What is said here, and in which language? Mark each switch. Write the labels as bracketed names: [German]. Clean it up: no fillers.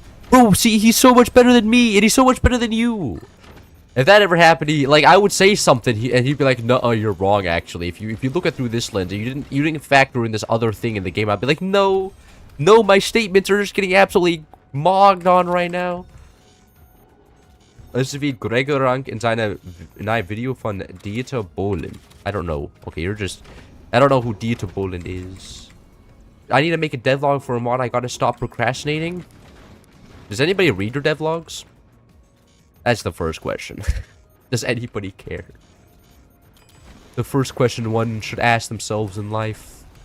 [English] Bro, see, he's so much better than me, and he's so much better than you. If that ever happened, I would say something, and he'd be like, "No, you're wrong. Actually, if you look at through this lens, and you didn't factor in this other thing in the game," I'd be like, "No, my statements are just getting absolutely mogged on right now." [German] Es wie Gregor Rank in einem Video von Dieter Bohlen. [English] I don't know. Okay, I don't know who Dieter Bohlen is. I need to make a devlog for a mod. I gotta stop procrastinating. Does anybody read your devlogs? That's the first question. Does anybody care? The first question one should ask themselves in life.